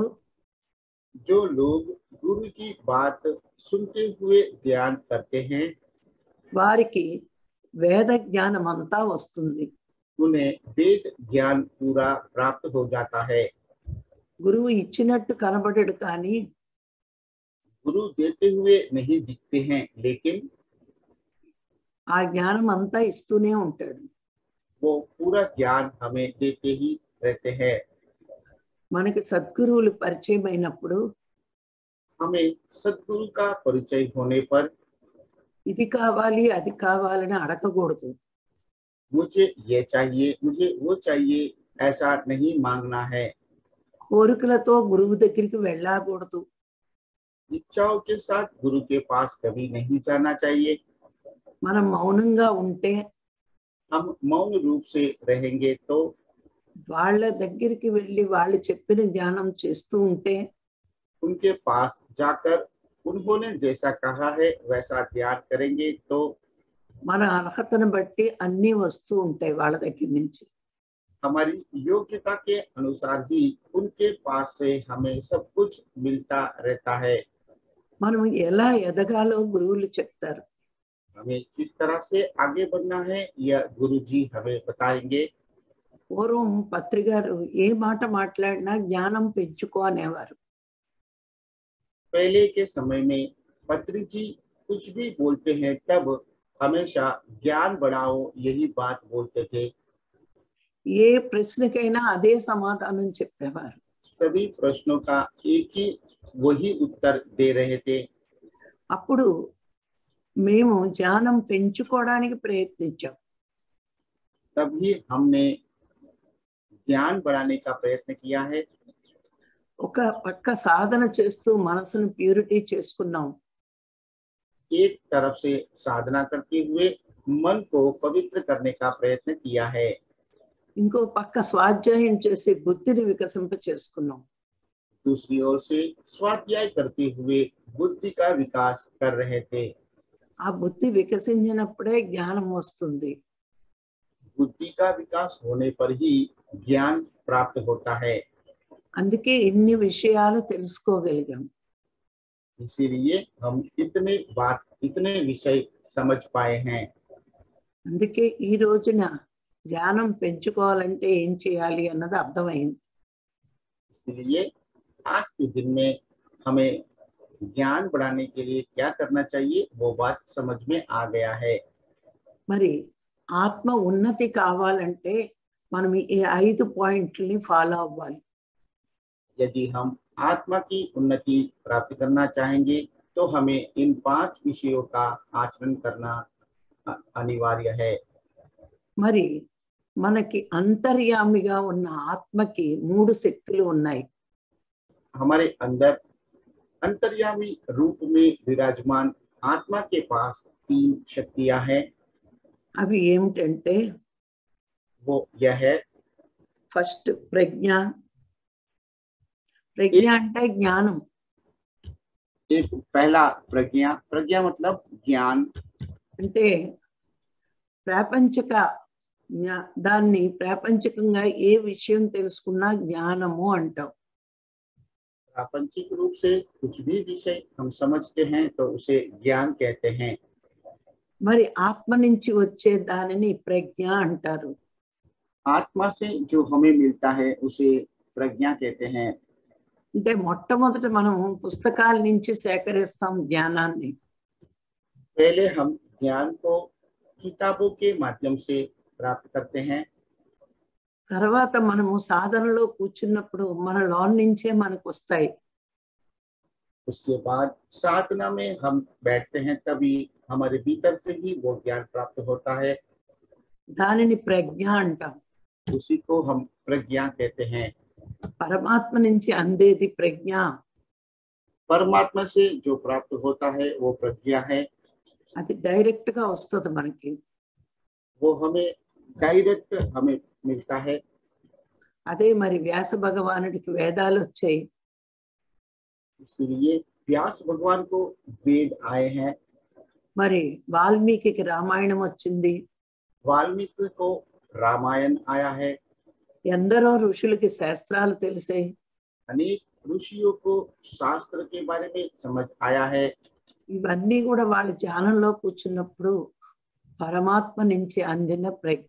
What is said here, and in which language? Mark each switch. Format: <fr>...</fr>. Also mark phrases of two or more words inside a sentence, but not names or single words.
<hi>जो लोग गुरु की बात सुनते हुए ध्यान करते हैं,</hi> <te>వారికి వేద జ్ఞానం అంతా వస్తుంది.</te> <hi>उन्हें वेद ज्ञान पूरा प्राप्त हो जाता है।</hi> <te>గురువు ఇచ్చినట్టు కనబడడు కానీ</te> <hi>गुरु देते हुए नहीं दिखते हैं, लेकिन</hi> <te>ఆ జ్ఞానం అంతా ఇస్తూనే ఉంటాడు.</te> <hi>वो पूरा ज्ञान हमें देते ही रहते हैं।</hi> <te>మనకి సద్గురువులు పరిచయం అయినప్పుడు</te> <hi>हमें सद्गुरु का परिचय होने पर</hi> <te>ఇది కావాలి అది కావాలని అడగకూడదు.</te> <hi>मुझे ये चाहिए, मुझे वो चाहिए, ऐसा नहीं मांगना है।</hi> <te>కోరికలతో గురువు దగ్గరికి వెళ్ళకూడదు.</te> <hi>इच्छाओं के साथ गुरु के पास कभी नहीं जाना चाहिए।</hi> <te>మనం మౌనంగా ఉంటే</te> <hi>हम मौन रूप से रहेंगे तो</hi> <te>వాళ్ళ దగ్గరికి వెళ్ళి వాళ్ళు చెప్పిన జ్ఞానం చేస్తూ ఉంటే</te> <hi>उनके पास जाकर उन्होंने जैसा कहा है वैसा ध्यान करेंगे तो</hi> <te>మన అర్హతను బట్టి అన్నీ వస్తూ ఉంటాయి వాళ్ళ దగ్గర నుంచి.</te> <hi>हमारी योग्यता के अनुसार ही उनके पास से हमें सब कुछ मिलता रहता है।</hi> <te>మనం ఎలా ఎదగాలో గురువులు చెప్తారు.</te> <hi>हमें किस तरह से आगे बढ़ना है यह गुरुजी हमें बताएंगे।</hi> <te>పూర్వం పత్రి గారు ఏ మాట మాట్లాడినా జ్ఞానం పెంచుకో అనేవారు.</te> <hi>पहले के समय में पत्री जी कुछ भी बोलते हैं तब हमेशा ज्ञान बढ़ाओ यही बात बोलते थे।</hi> <te>ఏ ప్రశ్నకైనా అదే సమాధానం చెప్పేవారు.</te> <hi>सभी प्रश्नों का एक ही वही उत्तर दे रहे थे।</hi> <te>అప్పుడు మేము జ్ఞానం పెంచుకోవడానికి ప్రయత్నించాం.</te> <hi>तभी हमने ध्यान बढ़ाने का प्रयत्न किया है।</hi> <te>ఒక పక్క సాధన చేస్తూ మనసును ప్యూరిటీ చేసుకున్నాం.</te> <hi>एक तरफ से साधना करते हुए मन को पवित्र करने का प्रयत्न किया है।</hi> <te>ఇంకో పక్క స్వాధ్యాయం చేసి బుద్ధిని వికసింప చేసుకున్నాం.</te> <hi>दूसरी ओर से स्वाध्याय करते हुए बुद्धि का विकास कर रहे थे।</hi> <te>ఆ బుద్ధి వికసించినప్పుడే జ్ఞానం వస్తుంది.</te> <hi>बुद्धि का विकास होने पर ही ज्ञान प्राप्त होता है।</hi> <te>అందుకే ఇన్ని విషయాలు తెలుసుకోగలిగాం.</te> <hi>इसीलिए हम इतने विषय समझ पाए हैं।</hi> <te>అందుకే ఈ రోజున ధ్యానం పెంచుకోవాలంటే ఏం చేయాలి అన్నది అర్థమైంది.</te> <hi>इसलिए आज के दिन में हमें ज्ञान बढ़ाने के लिए क्या करना चाहिए वो बात समझ में आ गया है।</hi> <te>మరి ఆత్మ ఉన్నతి కావాలంటే మనం ఈ 5 పాయింట్లని ఫాలో అవ్వాలి.</te> <hi>यदि हम आत्मा की उन्नति प्राप्त करना चाहेंगे तो हमें इन 5 विषयों का आचरण करना अनिवार्य है।</hi> <te>మరి మనకి అంతర్యామిగా ఉన్న ఆత్మకి 3 శక్తులు ఉన్నాయి.</te> <hi>हमारे अंदर अंतर्यामी रूप में विराजमान आत्मा के पास 3 शक्तियां हैं।</hi> <te>అవి ఏమిటంటే</te> <hi>वो यह है,</hi> <te>ఫస్ట్ ప్రజ్ఞ. ప్రజ్ఞ అంటే జ్ఞానం.</te> <hi>एक पहला प्रज्ञा। प्रज्ञा मतलब ज्ञान।</hi> <te>అంటే దాన్ని ప్రాపంచికంగా ఏ విషయం తెలుసుకున్నా జ్ఞానము అంటాం.</te> <hi>प्रापंचिक रूप से कुछ भी विषय हम समझते हैं तो उसे ज्ञान कहते हैं।</hi> <te>మరి ఆత్మ నుంచి వచ్చే దానిని ప్రజ్ఞ అంటారు.</te> <hi>आत्मा से जो हमें मिलता है उसे प्रज्ञा कहते हैं।</hi> <te>అంటే మొట్టమొదట మనం పుస్తకాల నుంచి సేకరిస్తాం జ్ఞానాన్ని.</te> <hi>पहले हम ज्ञान को किताबों के माध्यम से प्राप्त करते हैं।</hi> <te>తర్వాత మనము సాధనలో కూర్చున్నప్పుడు మన లోన్ నుంచే మనకు వస్తాయి.</te> <hi>उसके बाद साधना में हम बैठते हैं तभी हमारे भीतर से ही वो ज्ञान प्राप्त होता है।</hi> <te>దానిని ప్రజ్ఞ అంటాం.</te> <hi>उसी को हम प्रज्ञा कहते हैं।</hi> <te>పరమాత్మ నుంచి అందేది ప్రజ్ఞ.</te> <hi>परमात्मा से जो प्राप्त होता है वो प्रज्ञा है।</hi> <te>అది డైరెక్ట్ గా వస్తుంది మనకి.</te> <hi>वो हमें डायरेक्ट हमें मिलता है।</hi> <te>అదే మరి వ్యాస భగవానుడికి వేదాలు వచ్చాయి.</te> <hi>इसलिए व्यास भगवान को वेद आए हैं।</hi> <te>మరి వాల్మీకి రామాయణం వచ్చింది.</te> <hi>वाल्मीकि को रामायण आया है।</hi> <te>ఎందరో ఋషులకి శాస్త్రాలు తెలిసాయి.</te> <hi>अनेक ऋषियों को शास्त्र के बारे में समझ आया है।</hi> <te>ఇవన్నీ కూడా వాళ్ళ ధ్యానంలో కూర్చున్నప్పుడు పరమాత్మ నుంచి అందిన ప్రజ్ఞ.</te>